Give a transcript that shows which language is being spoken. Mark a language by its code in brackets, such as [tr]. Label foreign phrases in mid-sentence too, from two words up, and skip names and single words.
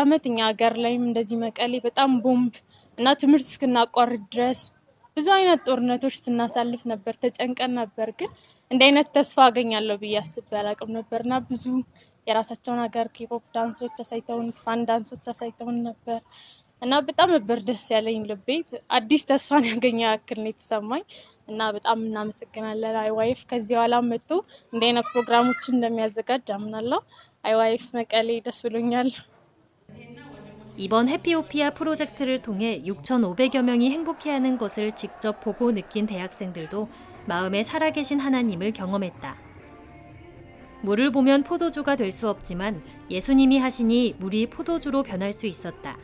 [am] ዓመት እኛ ሀገር ላይም እንደዚህ መቀሌ በጣም ቦምብ እና ትምህርት እስክናቋርጥ ድረስ ብዙ አይነት ጦርነቶች ስናሳልፍ ነበር፣ ተጨንቀን ነበር። ግን እንደ አይነት ተስፋ አገኛለሁ ብዬ አስቤ አላቅም ነበርና ብዙ የራሳቸውን ሀገር ኬፖፕ ዳንሶች አሳይተውን፣ ፋን ዳንሶች አሳይተውን ነበር እና በጣም ነበር ደስ ያለኝ። ልቤ አዲስ ተስፋን ያገኘ ያክል ነው የተሰማኝ እና በጣም እናመሰግናለን አይዋይፍ። ከዚህ በኋላ መጥቶ እንደ አይነት ፕሮግራሞችን እንደሚያዘጋጅ አምናለሁ። አይዋይፍ መቀሌ ደስ ብሎኛል። [ko] 이번 해피오피아 프로젝트를 통해 6,500여 명이 행복해하는 것을 직접 보고 느낀 대학생들도 마음에 살아계신 하나님을 경험했다. 물을 보면 포도주가 될 수 없지만 예수님이 하시니 물이 포도주로 변할 수 있었다.